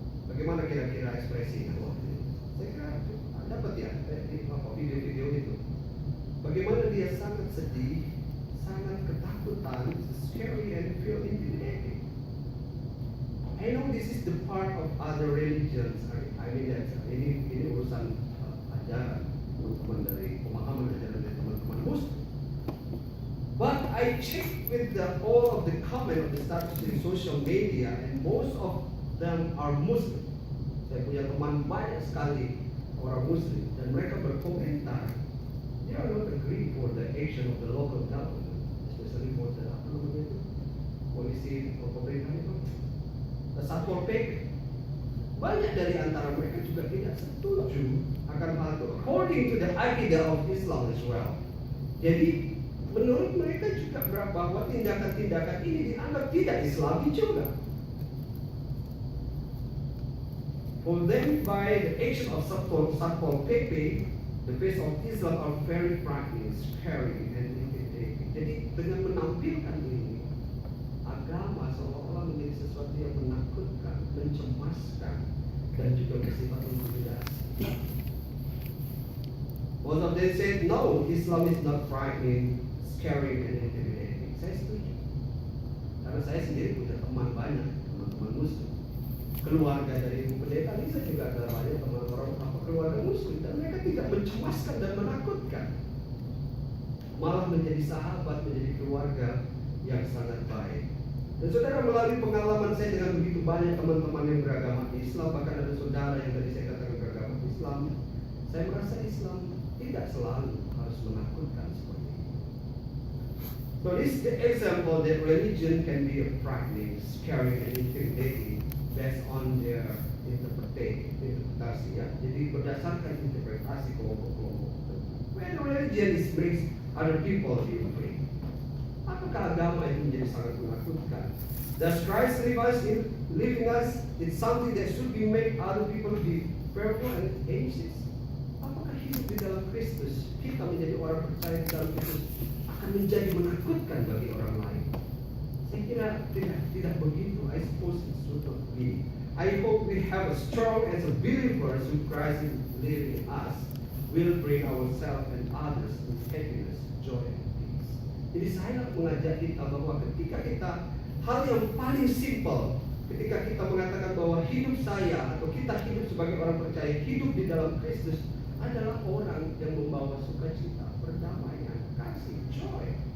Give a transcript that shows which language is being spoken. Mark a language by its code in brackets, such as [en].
[id] Bagaimana kira-kira ekspresinya waktu itu? Saya kira dapat ya di video-video itu. Bagaimana dia sangat sedih, sangat ketakutan, [en] scary and feel intimidating. I know this is the part of other religions. I mean that [id] ini urusan ajaran teman-teman dari pemahaman ajaran dari teman-teman Muslim. [en] But I checked with all of the comment of the status in social media, and most of them are Muslim. [id] Saya punya teman banyak sekali orang Muslim, dan mereka berkomentar, [en] they are not agree for the [id] action of the local government, especially for the polisi atau pemerintah itu, Satpol PP. Banyak dari antara mereka juga tidak setuju akan hal itu, [en] according to the Alkitab of Islam as well. [id] Jadi menurut mereka juga bahwa tindakan-tindakan ini dianggap tidak Islami juga. [en] For them, by the action of Satpol PP, the face of Islam are very frightening, scary, and intimidating. [id] Jadi dengan menampilkan ini, agama seolah-olah menjadi sesuatu yang menakutkan, mencemaskan, dan juga bersifat intimidasi. [en] Most of them said, no, Islam is not frightening, scary, and intimidating. [id] Saya setuju. Karena saya sendiri punya teman banyak, teman-teman Muslim. Keluarga dari ibu pendeta ini saya juga ada banyak teman orang keluarga Muslim, dan mereka tidak mencemaskan dan menakutkan, malah menjadi sahabat, menjadi keluarga yang sangat baik. Dan saudara, melalui pengalaman saya dengan begitu banyak teman-teman yang beragama Islam, bahkan ada saudara yang tadi saya katakan beragama Islam, saya merasa Islam tidak selalu harus menakutkan seperti itu. [en] So this is the example that religion can be frightening, scary, and intimidating based on their [id] interpretasi ya. Jadi berdasarkan interpretasi kelompok-kelompok. [en] When religion makes other people feel free, [id] apakah agama itu menjadi sangat menakutkan? [en] Does Christ leaving us? It's something that should be make other people be fearful and anxious. [id] Apakah hidup di dalam Kristus, kita menjadi orang percaya di dalam Kristus, akan menjadi menakutkan bagi orang lain? Saya kira tidak begitu. [en] I suppose it should not be. I hope we have a strong as a believers who Christ is living in us will bring ourselves and others in happiness, joy, and peace. [id] Jadi saya mengajak kita bahwa ketika kita hal yang paling simple, ketika kita mengatakan bahwa hidup saya atau kita hidup sebagai orang percaya, hidup di dalam Kristus adalah orang yang membawa sukacita, perdamaian, kasih, joy.